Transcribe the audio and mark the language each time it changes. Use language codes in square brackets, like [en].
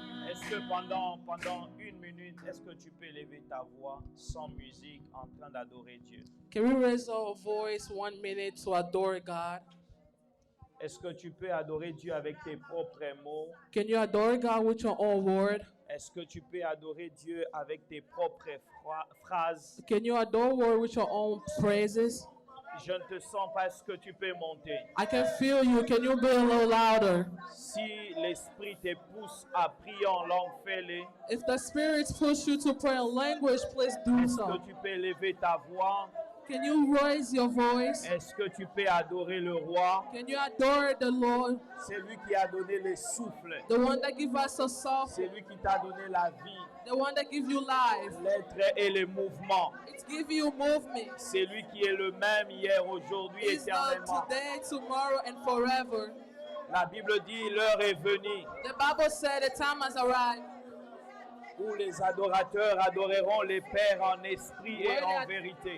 [fr] Est-ce que pendant 1 minute, est-ce que tu peux élever ta voix sans musique en train d'adorer Dieu? [en] Can we raise our voice 1 minute to adore God? [fr] Est-ce que tu peux adorer Dieu avec tes propres mots? [en] Can you adore God with your own word? [fr] Est-ce que tu peux adorer Dieu avec tes propres phrases? [en] Can you adore God with your own praises? [fr] Je ne te sens pas, est-ce que tu peux monter? [en] I can feel you. Can you be a little louder? [fr] Si l'Esprit te pousse à prier en langue, fais-le. [en] If the spirits push you to pray in language, please do [fr] Est-ce [en] so. [fr] que tu peux élever ta voix? [en] Can you raise your voice? [fr] Est-ce que tu peux adorer le roi? [en] Can you adore the Lord? [fr] C'est lui qui a donné le souffle. [en] The one that gives us a soul. [fr] C'est lui qui t'a donné la vie, [en] The one that gives you life. [fr] l'être et le mouvement. [en] It gives you movement. [fr] C'est lui qui est le même hier, aujourd'hui, [en] He's the [fr] éternellement. [en] today, tomorrow, and forever. [fr] La Bible dit, l'heure est venue. [en] The Bible said the time has arrived. [fr] où les adorateurs adoreront les Pères en esprit et en vérité.